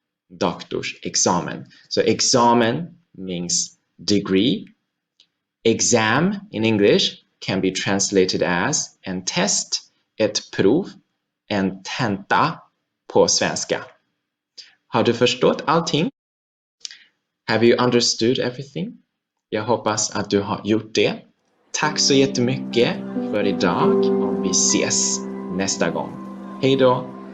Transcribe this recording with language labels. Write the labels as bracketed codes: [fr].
[en] Doktorsexamen. So examen means degree. Exam in English can be translated as en test, ett prov, en tenta på svenska. [sv] Har du förstått allting? [en] Have you understood everything? [sv] Jag hoppas att du har gjort det. Tack så jättemycket för idag och vi ses nästa gång. Hej då!